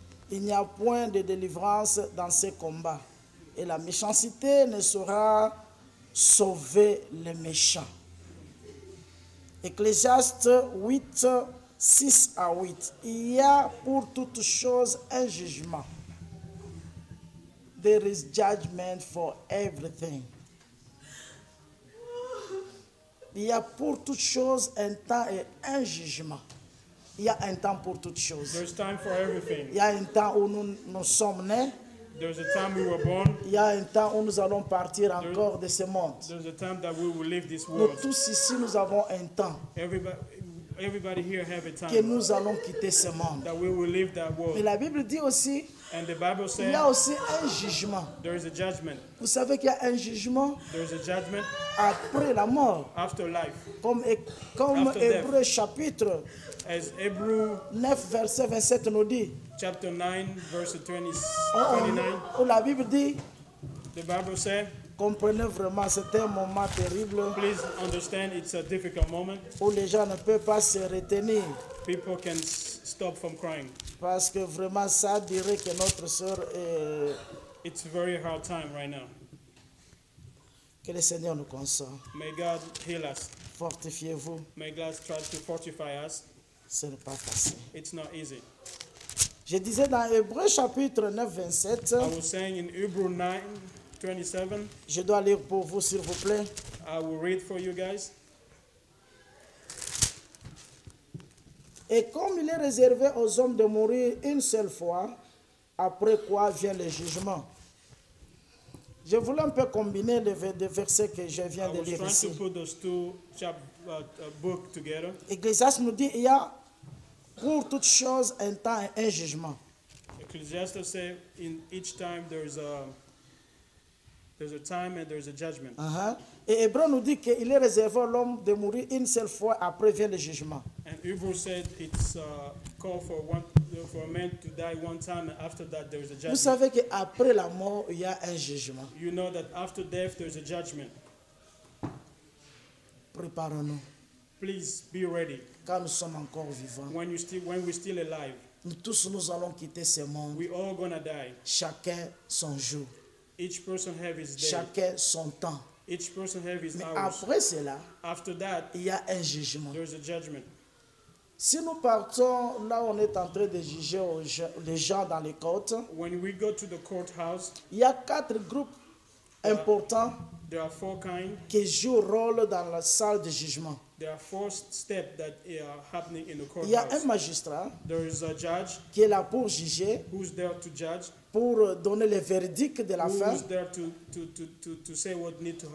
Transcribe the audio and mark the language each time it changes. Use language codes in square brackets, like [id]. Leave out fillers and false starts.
[fr] Il n'y a point de délivrance dans ces combats. Et la méchanceté ne saura sauver les méchants. Ecclésiaste 8, 6 à 8. Il y a pour toute chose un jugement. [en] There is judgment for everything. [fr] Il y a pour toute chose un temps et un jugement. Il y a un temps pour toutes choses. [en] There's time for everything. [fr] Il y a un temps où nous sommes nés. [en] There's a time we were born. [fr] Il y a un temps où nous allons partir encore de ce monde. [en] There's a time that we will leave this [fr] Nous [en] world. [fr] tous ici, nous avons un temps [en] Everybody here have a [fr] que [en] time [fr] nous allons quitter ce monde. [en] that we will leave that [fr] Mais [en] world. [fr] la Bible dit aussi, [en] And the Bible [fr] il y a [en] says [fr] aussi un jugement. [en] there is a judgment. [fr] Vous savez qu'il y a un jugement [en] There is a judgment [fr] après la mort. [en] after life. [fr] Comme [en] After death. [fr] Hébreu chapitre [en] As Hebrew [fr] 9, verset 27 nous dit, [en] chapter 9, verse 29, [fr] où la Bible dit, [en] the Bible says, [fr] comprenez vraiment, c'est un moment terrible [en] please understand it's a difficult moment. [fr] où les gens ne peuvent pas se retenir. [en] People can stop from crying. [fr] Parce que vraiment, ça dirait que notre sœur est... [en] It's a very hard time right now. [fr] Que le Seigneur nous console. [en] May God heal us. [fr] Fortifiez-vous, [en] May God try to fortify us. [fr] ce n'est pas facile. [en] It's not easy. [fr] Je disais dans Hébreu chapitre 9, 27, [en] I was saying in Hebrew 9, 27, [fr] je dois lire pour vous s'il vous plaît. [en] I will read for you guys. [fr] Et comme il est réservé aux hommes de mourir une seule fois, après quoi vient le jugement. Je voulais un peu combiner les versets que je viens [en] I [fr] de [en] was [fr] lire [en] trying to [fr] ici. [en] put those two book together. [fr] Ecclésiaste nous dit il y a pour toute chose un temps et un jugement. [en] Ecclesiastes say in each time there's a time and there's a judgment. [fr] Et Hébreu nous dit qu'il est réservé à l'homme de mourir une seule fois, après vient le jugement. [en] And Hebrew said it's called for a man to die one time, and after that there is a [fr] Vous [en] judgment. [fr] savez qu'après la mort, il y a un jugement. [en] You know that after death there's a judgment. [fr] Préparons-nous, [en] Please be ready [fr] quand nous sommes encore vivants. [en] when we're still alive. [fr] Nous tous, nous allons quitter ce monde. [en] We all gonna die. [fr] Chacun son jour, [en] Each person have his day. [fr] chacun son temps. [en] Each person have his [fr] Mais [en] hours. [fr] après cela, [en] After that [fr] il y a un jugement. [en] there's a judgment. [fr] Si nous partons là où on est en train de juger les gens dans les côtes, [en] When we go to the courthouse, [fr] il y a 4 groupes importants [en] there are 4 kinds. [fr] qui jouent rôle dans la salle de jugement. [en] There are 4 steps that are happening in the [fr] Il y a un [en] courthouse. [fr] magistrat [en] There is a judge [fr] qui est là pour juger. [en] who's there to judge. [fr] pour donner le verdict de la fin. [en] who's there to say what needs to